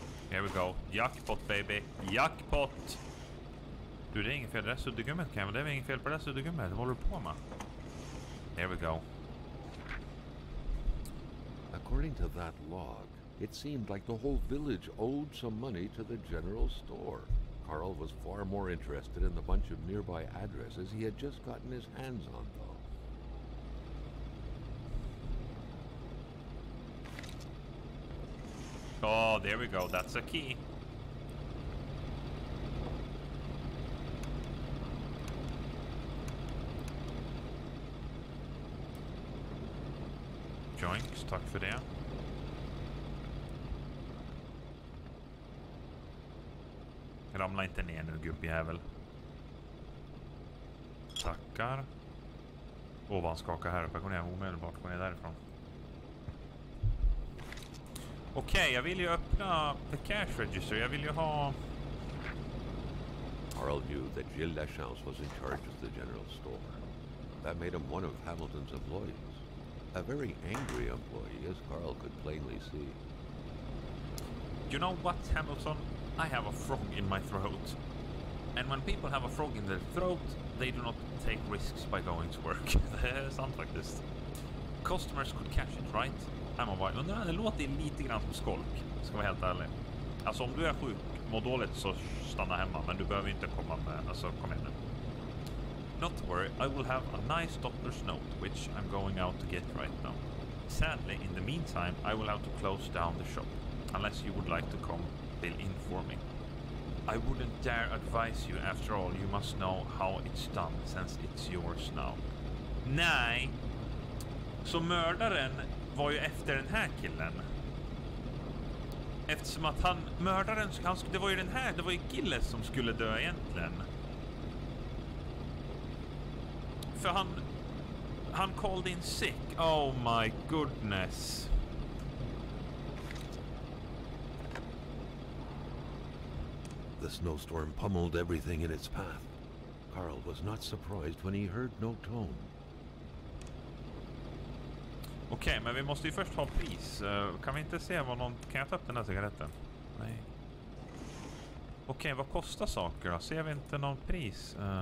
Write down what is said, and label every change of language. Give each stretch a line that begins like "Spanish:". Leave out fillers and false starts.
English: Here we go. Jackpot, baby. Jackpot!
Swedish: Du, det är inget fel på det där suddgummet, Cameron. Det är inget fel på det där suddgummet. Vad håller du på med?
English: Here we go. According to that log, it seemed like the whole village owed some money to the general store. Carl was far more interested in the bunch of nearby addresses he had just gotten his hands on, though. Oh, there we go. That's a key.
Swedish: Joinks, tack för det. Ramla inte ner nu, gubbjävel. Tackar. Åh, vad han skakar här uppe. Gå ner omedelbart. Gå ner därifrån. Okej, jag vill ju öppna
English: the cash register.
Swedish: Jag vill ju ha...
English: Carl knew that Gilles Lachance was in charge of the general store. That made him one of Hamilton's employees. A very angry employee, as Carl could plainly see. You know what, Hamilton? I have a frog in my throat. And when people have a frog in their throat, they do not take risks by going to work. Det sounds like this. Customers could catch it, right?
Swedish: Det låter lite grann som skolk, ska vara helt ärlig. Alltså om du är sjuk, mår dåligt, så stanna hemma. Men du behöver inte komma med, alltså kom igen nu.
English: Not worry, I will have a nice doctor's note, which I'm going out to get right now. Sadly, in the meantime, I will have to close down the shop. Unless you would like to come fill in for me. I wouldn't dare advise you, after all, you must know how it's done, since it's yours now.
Swedish: Nej! Så mördaren var ju efter den här killen. Eftersom att mördaren, det var ju den här, det var ju Gilles som skulle dö egentligen. För han
English: called in sick. Oh my goodness. The snowstorm pummeled everything in its path. Carl was not surprised when he heard no tone.
Swedish: Okej, men vi måste ju först ha pris. Kan vi inte se vad någon... Kan jag ta upp den här cigaretten? Nej. Okej, vad kostar saker då? Ser vi inte någon pris?